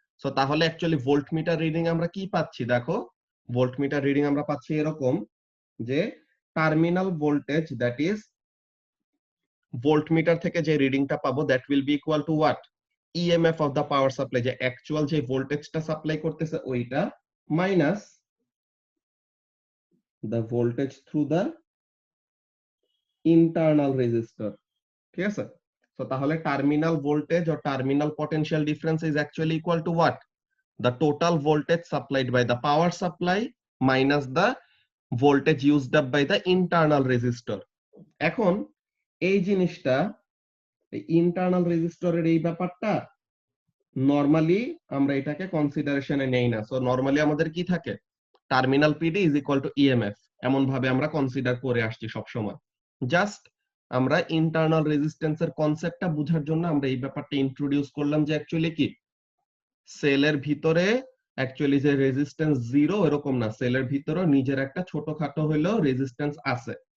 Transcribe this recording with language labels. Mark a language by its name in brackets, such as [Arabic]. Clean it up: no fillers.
[Bangla] So তাহলে actually voltmeter reading আমরা কি পাচ্ছি দেখো, ভোল্টমিটার রিডিং আমরা পাচ্ছি এরকম যে terminal voltage [English] that is [Bangla] voltmeter থেকে যে রিডিংটা পাবো [English] That will be equal to what? EMF of the power supply, [Bangla] যে অ্যাকচুয়াল যে ভোল্টেজটা সাপ্লাই করতেছে ওইটা [English] Minus the voltage through the internal resistor. [Bangla] ঠিক আছে? [English] So [Bangla] তাহলে [English] Terminal voltage or terminal potential difference is actually equal to what? The total voltage supplied by the power supply minus the voltage used up by the internal resistor. [Bangla] এখন এই জিনিসটা internal রেজিস্টরের এই ব্যাপারটা normally আমরা এটাকে কনসিডারেশনে নেই না। সো নরমালি আমাদের কি থাকে? [English] terminal PD is equal to EMF, [Bangla] এমন ভাবে আমরা কনসিডার করে আসছি সব সময়। জাস্ট আমরা ইন্টারনাল রেজিস্ট্যান্সের কনসেপ্টটা বোঝার জন্য আমরা এই ব্যাপারটা ইন্ট্রোডিউস করলাম যে অ্যাকচুয়ালি কি সেলের ভিতরে অ্যাকচুয়ালি যে রেজিস্ট্যান্স জিরো এরকম না, সেলের ভিতরে নিজের একটা ছোটখাটো হইলেও রেজিস্ট্যান্স আছে।